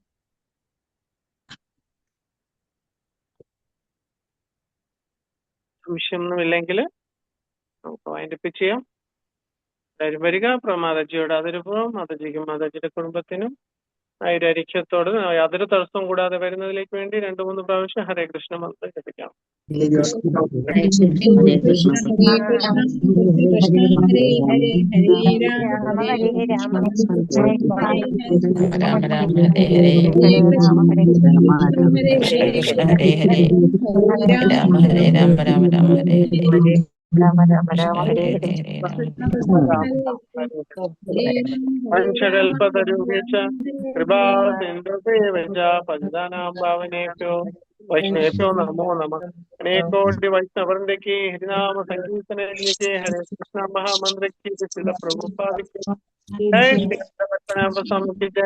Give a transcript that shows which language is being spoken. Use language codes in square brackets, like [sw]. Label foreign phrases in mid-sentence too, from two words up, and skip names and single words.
[ml] സംശയമൊന്നുമില്ലെങ്കിൽ നമുക്ക് വൈൻഡപ്പ് ചെയ്യാം. എല്ലാവരും വരിക. മാതാജിയോട് ആദരവും, മാതാജിക്കും മാതാജിയുടെ കുടുംബത്തിനും ഐരാരിഖ്യത്തോട് യാതൊരു തടസ്സവും കൂടാതെ വരുന്നതിലേക്ക് വേണ്ടി 2-3 പ്രാവശ്യം ഹരേ കൃഷ്ണ മന്ത്രം ജപിക്കാം. [sa] ഹരേ കൃഷ്ണ ഹരേ കൃഷ്ണ ഹരേ കൃഷ്ണ ഹരേ കൃഷ്ണ ഹരേ ഹരേ ഹരേ രാമ ഹരേ രാമ രാമ രാമ ഹരേ ഹരേ ഹരേ കൃഷ്ണ ഹരേ കൃഷ്ണ ഹരേ ഹരേ രാമ ഹരേ രാമ രാമ രാമ ഹരേ ഹരേ. രാമ രാമ രാമ ഹരേ ഹരേ ഹരേ കൃഷ്ണ ഹരേ രാമ വംശകൽപതരൂപിച്ച കൃപാസിന്ധുദേവച പതിതാനാം ഭാവനേഭ്യോ വൈഷ്ണവേഭ്യോ നമോ നമ. [ml] അനേകോടി വൈഷ്ണവൃന്ദയ്ക്ക് ഹരിനാമ സങ്കീർത്തനയ്ക്ക് ഹരേ കൃഷ്ണ മഹാമന്ത്രയ്ക്ക് ചില പ്രഭുപാദിക്ക് ജയ ശ്രീ സ്വാമിക്ക് ജയ.